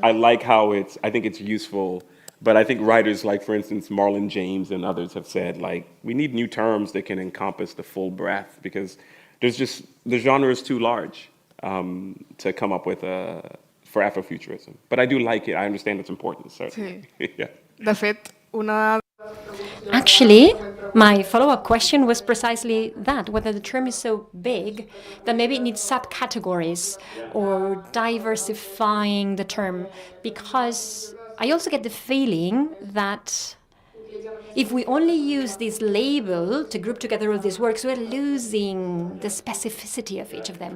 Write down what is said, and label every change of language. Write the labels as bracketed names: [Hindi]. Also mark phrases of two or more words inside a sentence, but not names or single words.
[English] I like how I think it's useful. But I think writers like, for instance, Marlon James and others have said, like, we need new terms that can encompass the full breadth because the genre is too large to come up with for Afrofuturism. But I do like it. I understand its importance, certainly. Yeah. [Catalan] De fet, una... [English] Actually, my follow-up question was precisely that, whether the term is so big that maybe it needs subcategories or diversifying the term, because I also get the feeling that if we only use this label to group together all these works, we're losing the specificity of each of them.